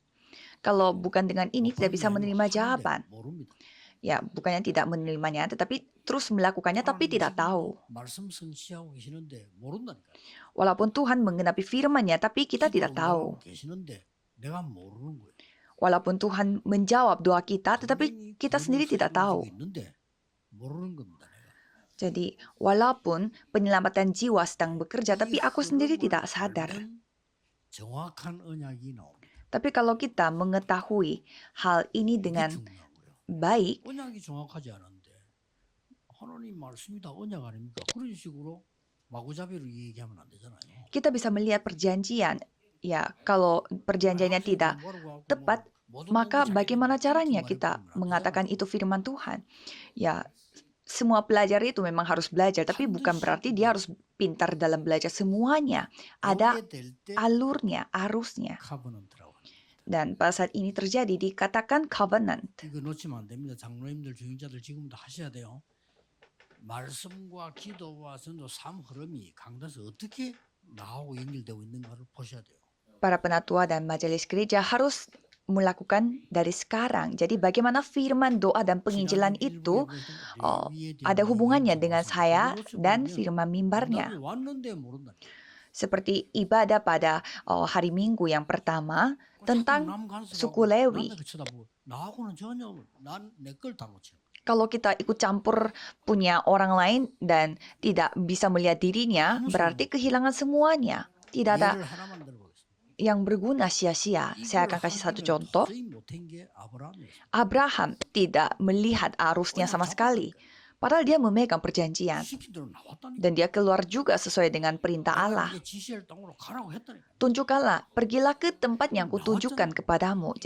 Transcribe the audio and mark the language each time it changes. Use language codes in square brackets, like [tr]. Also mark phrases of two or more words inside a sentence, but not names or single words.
[id] Kalau bukan dengan ini tidak bisa menerima jawaban. [ko] 모릅니다. [id] Ya, bukannya tidak menerimanya, tetapi terus melakukannya tapi tidak tahu. [ko] 말씀 성취하고 계시는데 모른다니까요. [id] Walaupun Tuhan menggenapi firman-Nya, tapi kita tidak tahu. [ko] 계시는데 내가 모르는 거예요. [id] Walaupun Tuhan menjawab doa kita, tetapi kita sendiri tidak tahu. [ko] 있는데 모르는 겁니다. 내가. [id] Jadi, walaupun penyelamatan jiwa sedang bekerja, tapi aku sendiri tidak sadar. [ko] 정확한 언약이 나옵니다. [id] Tapi kalau kita mengetahui hal ini dengan [ko] 중요하고요. [id] baik, [ko] 언약이 정확하지 않은데 하나님 말씀이 다 언약 아닙니까? 그런 식으로 마구잡이로 얘기하면 안 되잖아요. [id] kita bisa melihat perjanjian. Ya, kalau perjanjiannya tidak tepat, maka bagaimana caranya kita mengatakan itu firman Tuhan? Ya, semua pelajar itu memang harus belajar, tapi bukan berarti dia harus pintar dalam belajar semuanya. Ada alurnya, arusnya. [ko] 카버넌트라고 합니다. [id] Dan pada saat ini terjadi dikatakan covenant. [ko] 이거 놓치면 안 됩니다. 장로님들, 중직자들 지금부터 하셔야 돼요. 말씀과 기도와 전도 3 흐름이 강단에서 어떻게 나하고 연결되고 있는가를 보셔야 돼요. [id] Para penatua dan majelis gereja harus melakukan dari sekarang. Jadi bagaimana firman, doa, dan penginjilan itu ada hubungannya dengan saya dan firman mimbarnya. [ko] 왔는데 모른다. [id] Seperti ibadah pada hari Minggu yang pertama tentang suku Lewi. [ko] 나하고는 전혀 난내 걸 다 놓치는. [id] Kalau kita ikut campur punya orang lain dan tidak bisa melihat dirinya, berarti kehilangan semuanya. Tidak ada [ko] 예를 하나만 들어보겠습니다. [id] yang berguna sia-sia. Saya akan kasih satu contoh. Abraham tidak melihat arusnya sama sekali. Padahal dia memegang perjanjian. Dan dia keluar juga sesuai dengan perintah Allah. Tunjukkanlah, pergilah ke tempat yang kutunjukkan kepadamu.